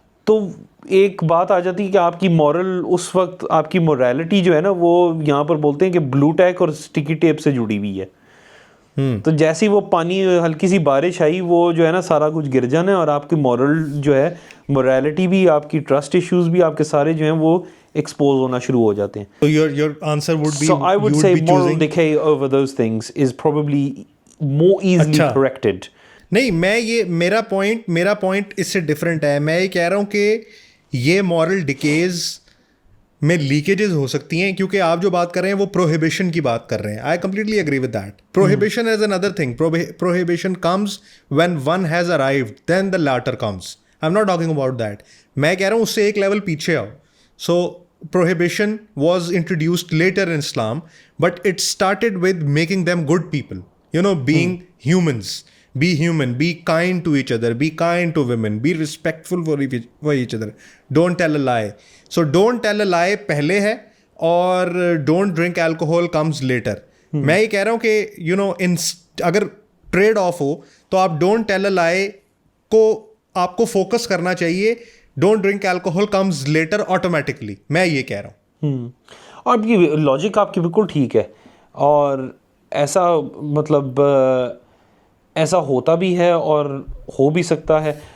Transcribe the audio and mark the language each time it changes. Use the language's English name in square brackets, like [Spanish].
[Hindi] तो एक बात आ जाती है कि आपकी मॉरल, उस वक्त आपकी मोरालिटी जो है ना, वो यहाँ पर बोलते हैं कि ब्लू टैक और स्टिकी टेप से जुड़ी हुई है। तो जैसे ही वो पानी, हल्की सी बारिश आई, वो जो है ना सारा कुछ गिर जाना है, और आपकी मॉरल जो है, मोरालिटी भी, आपकी ट्रस्ट इश्यूज भी, आपके सारे जो हैं वो एक्सपोज होना शुरू हो जाते हैं। [English] So your answer would be, So I would say moral choosing... decay over those things is probably more easily corrected. [Hindi] नहीं, मेरा पॉइंट इससे डिफरेंट है। मैं ये कह रहा हूँ कि ये मॉरल डिकेज में लीकेजेस हो सकती हैं, क्योंकि आप जो बात कर रहे हैं वो प्रोहिबिशन की बात कर रहे हैं। [English] I completely agree with that. Prohibition is another thing. Prohibition comes when one has arrived, then the latter comes. I am not talking about that. [Hindi] मैं कह रहा हूँ उससे एक लेवल पीछे आओ। [English] So prohibition was introduced later in Islam, but it started with making them good people, being humans. Be human, be kind to each other, be kind to women, be respectful for each other, don't tell a lie. So don't tell a lie [Hindi] पहले है, [English] और don't drink alcohol comes later. [Hindi] मैं ये कह रहा हूँ कि अगर ट्रेड ऑफ हो तो आप [English] don't tell a lie [Hindi] को आपको फोकस करना चाहिए। [English] don't drink alcohol comes later automatically, [Hindi] मैं ये कह रहा हूँ। और ये लॉजिक आपकी बिल्कुल ठीक है, और ऐसा मतलब ऐसा होता भी है और हो भी सकता है।